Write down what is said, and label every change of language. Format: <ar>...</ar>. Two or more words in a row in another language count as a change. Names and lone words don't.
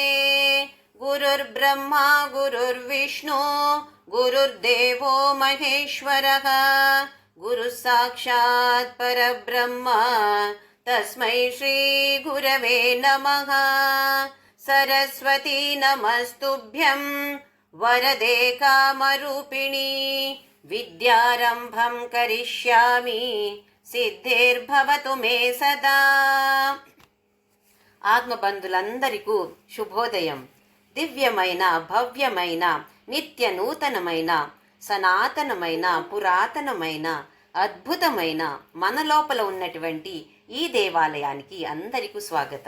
<sa>गुरुर्ब्रह्मा गुरुर्विष्णु गुरुर्देवो महेश्वरः गुरुः साक्षात् परब्रह्म तस्मै श्रीगुरवे नमः। सरस्वती नमस्तुभ्यं वरदे कामरूपिणी विद्यारम्भं करिष्यामि सिद्धिर्भवतु मे सदा।</sa> <te>ఆత్మబంధులందరికీ శుభోదయం. దివ్యమైన భవ్యమైన నిత్య నూతనమైన సనాతనమైన పురాతనమైన అద్భుతమైన మన లోపల ఉన్నటువంటి ఈ దేవాలయానికి అందరికీ స్వాగతం.</te>